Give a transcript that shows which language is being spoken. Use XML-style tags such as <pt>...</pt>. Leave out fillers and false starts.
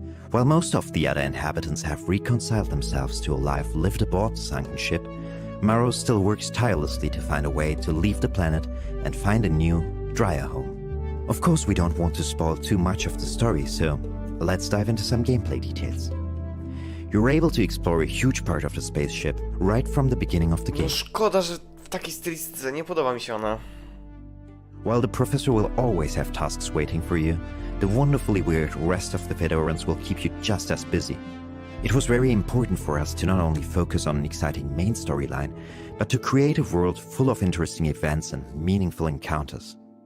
<en>While most of the other inhabitants have reconciled themselves to a life lived aboard the sunken ship, Marot still works tirelessly to find a way to leave the planet and find a new, drier home. Of course, we don't want to spoil too much of the story, so let's dive into some gameplay details. You're able to explore a huge part of the spaceship right from the beginning of the game.</en> <pl>Szkoda, że w takiej stylistyce nie podoba mi się ona.</pl> <en>While the professor will always have tasks waiting for you, the wonderfully weird rest of the Fedorans will keep you just as busy. It was very important for us to not only focus on an exciting main storyline, but to create a world full of interesting events and meaningful encounters.</en>